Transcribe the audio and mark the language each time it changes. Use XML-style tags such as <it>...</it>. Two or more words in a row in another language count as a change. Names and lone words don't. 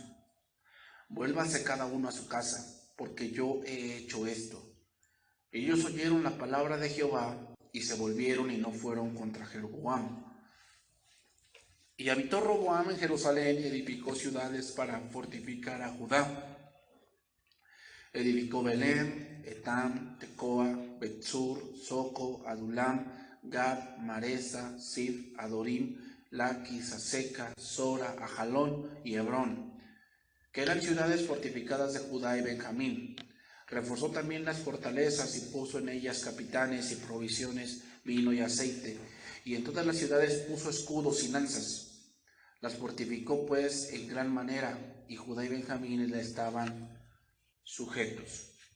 <es>Vuélvase cada uno a su casa, porque yo he hecho esto. Ellos oyeron la palabra de Jehová y se volvieron y no fueron contra Jeroboam. Y habitó Roboam en Jerusalén y edificó ciudades para fortificar a Judá. Edificó Belén, Etam, Tecoa, Betzur, Soco, Adulam, Gad, Maresa, Sid, Adorim, Laquis, Aseca, Sora, Ajalón y Hebrón, que eran ciudades fortificadas de Judá y Benjamín. Reforzó también las fortalezas y puso en ellas capitanes y provisiones, vino y aceite. Y en todas las ciudades puso escudos y lanzas. Las fortificó pues en gran manera, y Judá y Benjamín le estaban sujetos.</es>